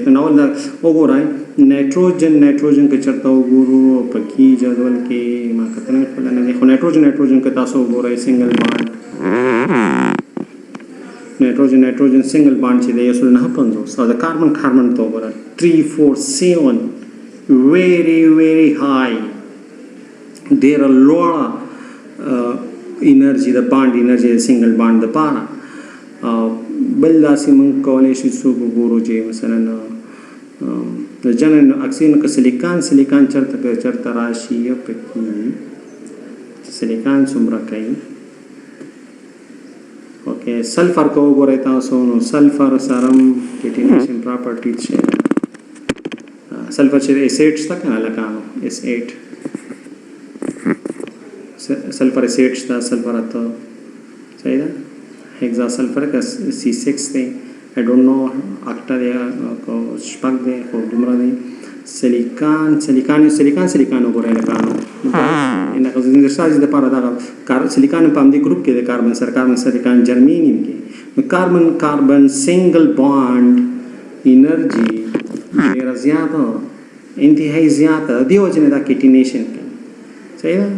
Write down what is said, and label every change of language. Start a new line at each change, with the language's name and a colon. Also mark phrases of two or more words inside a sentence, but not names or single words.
Pashto: نو دا وګورئ نایټروجن که چېرته وګورو په کې جدول کې ما کتنه خپله نه دی، خو نایټروجن که تاسو وګورئ
English: single bond
Pashto: نایټروجن
English: single bond
Pashto: چې دی 159 او د کاربن ته وګورئ 347
English: very high،
Pashto: ډېره لوړه انرژي د بانډ انرژي د
English: single bond
Pashto: دپاره. بل داسې موږ کولی شو څوک وګورو چې مثلا د جنرال اکسیجن که سلیکان چېرته راشي یا پکې سلیکان څومره کوي. اوکې سلفر که وګورئ تاسو نو سلفر سره هم
English: catenation property
Pashto: شی ده. سلفر چې S8 شته که نه لکانو S8 سلفر S8 شته، سلفر 8 صحیح ده. هیگزا سلفر که C6 دی،
English: I don't know
Pashto: اکټه دی شپږ دی خو دومره دی. سلیکان وګورئ لکانو لکه زنځیر سازي دپاره دغه سلیکان په همدې ګروپ کې د کاربن سلیکان جرمینیم کې. نو کاربن
English: single bond energy
Pashto: ډېره زیاته، انتهایی زیاته، دې وجې نه دا کیټینیشن کوي، صحیح ده.